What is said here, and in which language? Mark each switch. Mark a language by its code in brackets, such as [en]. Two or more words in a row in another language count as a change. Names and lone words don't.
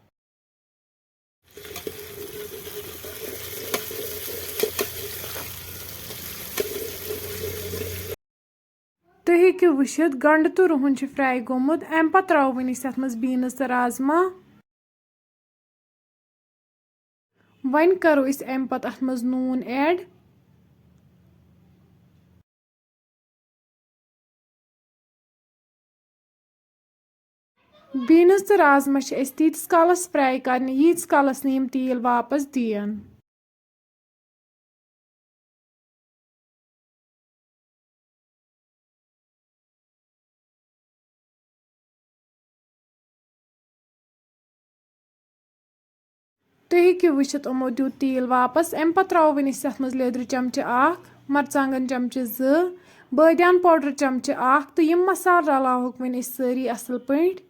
[ks] तुम हेको वुचित गंड तो रुहन फ्राई गोमुत अम पत त्रो वन अत मज बीन्स तो राजमा वन करो अम पत अत मज नून ऐड बीन्स तो राजमा तीस कालस फ्राई करने यीस कालस यम तेल वापस दिन। तुम हेको वुचित यमो दियुत तेल वापस अम पत त्रो वन अत मज लेदर चमचह मरचांगन चमचह बदियान पाउडर चमचह तो यम मसाल रलावोक वन सारी असल पे।